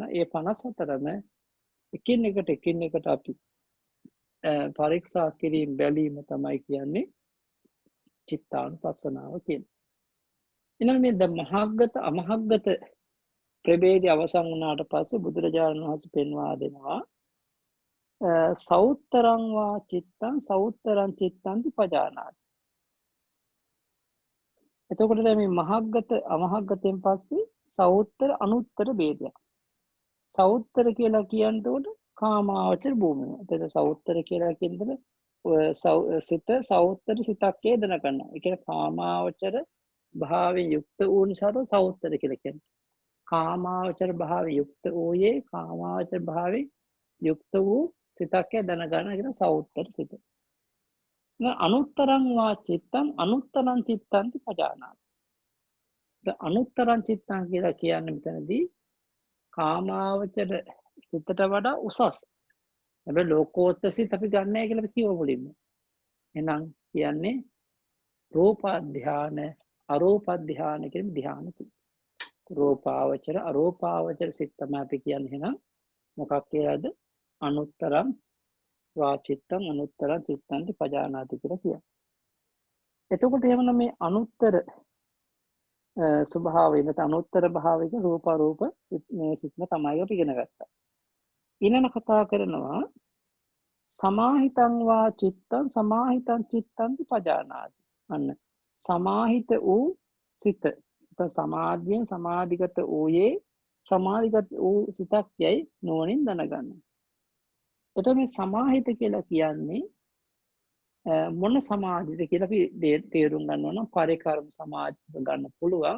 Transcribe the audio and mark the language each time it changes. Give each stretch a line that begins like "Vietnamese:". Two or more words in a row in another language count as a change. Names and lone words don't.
Sinhala: ඒ 54ම එකින් එකට අපි පරීක්ෂා කිරීම බැලීම තමයි කියන්නේ චිත්තානුපස්සනාව කියන්නේ. ඊළඟ මේ මහග්ගත අමහග්ගත ප්‍රභේදය අවසන් වුණාට පස්සේ බුදුරජාණන් වහන්සේ පෙන්වා දෙනවා
Pali: සෞත්තරං වා චිත්තං සෞත්තරං චිත්තං පජානාති.
Sinhala: එතකොට දැන් මේ මහග්ගත අමහග්ගතෙන් පස්සේ සෞත්තර අනුත්තර ભેදයක්. සෞත්තර කියලා කියනකොට කාමාවචර භූමිය. එතකොට සෞත්තර කියලා කියනකොට සිත සෞත්තර සිතක් හේදන කරනවා. ඒ කියන්නේ කාමාවචර භාවයෙන් යුක්ත වූ නිසා සෞත්තර කියලා කියන්නේ. කාමාවචර භාවයෙන් යුක්ත වූයේ කාමාවචර භාවයෙන් යුක්ත වූ සිතක් හේදන ගන්න කියන සෞත්තර සිත.
Pali: අනුත්තරං වා චිත්තං අනුත්තරං චිත්තං පජානාති. අනුත්තරං චිත්තං
Sinhala: කියලා කියන්නේ මෙතනදී කාමාවචර සිතට වඩා උසස්. හැබැයි ලෝකෝත්තර සිත අපි ගන්න නැහැ කියලා කිව්ව මුලින්ම. එහෙනම් කියන්නේ රූප ධාන, අරූප ධාන කියන ධාන සිත. රූපාවචර අරූපාවචර සිත තමයි අපි කියන්නේ. එහෙනම් මොකක් කියලාද?
Pali: අනුත්තරං වා චිත්තං අනුත්තරං චිත්තං පජානාති
Sinhala: කියලා කියනවා. එතකොට එහෙනම් මේ අනුත්තර ස්වභාවය නැත්නම් අනුත්තර භාවික රූපාරූප මේ සිත්ම තමයි අපි ඉගෙන ගත්තා. ඊළඟ කතා කරනවා
Pali: සමාහිතං වා චිත්තං සමාහිතං චිත්තං පජානාති.
Sinhala: අන්න සමාහිත වූ සිත. සමාධියෙන් සමාධිගත වූයේ සමාධිගත වූ සිතක් යයි නුවණින් දැනගන්න. එතකොට මේ සමාහිත කියලා කියන්නේ මොන සමාධියද කියලා අපි තේරුම් ගන්නවා නම් පරිකර්ම සමාධිය ගන්න පුළුවන්.